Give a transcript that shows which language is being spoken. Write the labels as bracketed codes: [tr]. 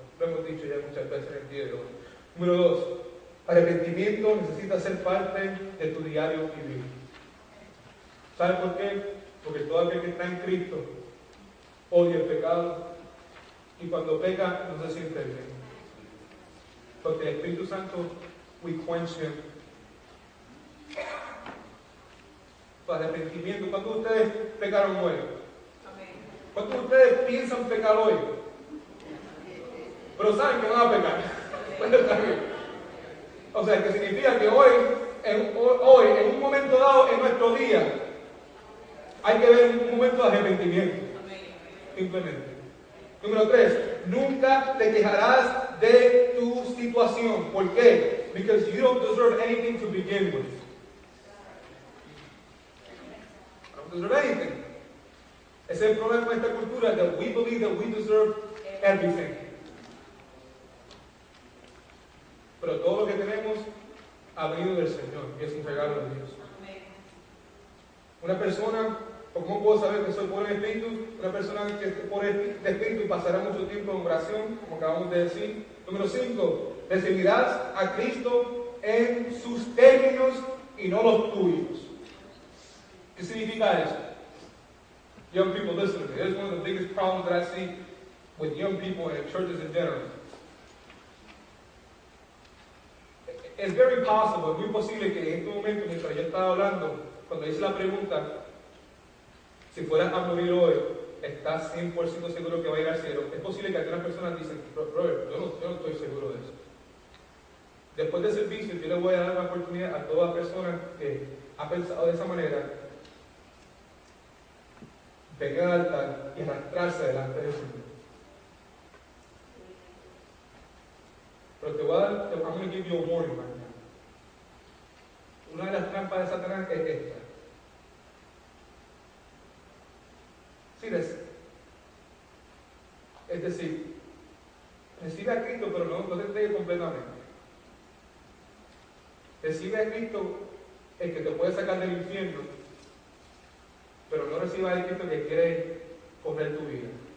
[es] Lo hemos dicho ya muchas veces en el día de hoy. Número 2, arrepentimiento necesita ser parte de tu diario vivir. ¿Sabe por qué? Porque todo aquel que está en Cristo odia el pecado y cuando peca no se siente bien. Porque el Espíritu Santo, [en] we quench him. [es] Para arrepentimiento. ¿Cuántos de ustedes pecaron hoy? ¿Cuántos de ustedes piensan pecar hoy? Pero saben que van a pecar. O sea, que significa que hoy, en un momento dado en nuestro día, hay que ver un momento de arrepentimiento. Simplemente. Número 3, nunca te quejarás de tu situación. ¿Por qué? [en] Because you don't deserve anything to begin with. You don't deserve anything. [es] Ese es el problema de esta cultura, [en] that we believe that we deserve everything. [es] Pero todo lo que tenemos ha venido del Señor y es un regalo de Dios. Una persona, ¿cómo puedo saber que soy pobre de espíritu? Una persona que es pobre de espíritu pasará mucho tiempo en oración, como acabamos de decir. Número 5, recibirás a Cristo en sus términos y no los tuyos. ¿Qué significa eso? [en] Young people, listen to me. This is one of the biggest problems that I see with young people and churches in general. [es] Es [en] very possible, [es] es muy posible que en este momento, mientras yo estaba hablando, cuando hice la pregunta, si fueras a morir hoy, ¿estás 100% seguro que va a ir al cielo? Es posible que algunas personas dicen, brother, yo no estoy seguro de eso. Después del servicio, yo le voy a dar la oportunidad a toda persona que ha pensado de esa manera, venir al altar y arrastrarse delante del Señor. Pero te voy a dar, [en] I'm going to give you a warning right now. [es] Una de las trampas de Satanás es esta. Es decir, recibe a Cristo, pero no te entregue completamente. Recibe a Cristo el que te puede sacar del infierno, pero no reciba a Cristo que quiere correr tu vida.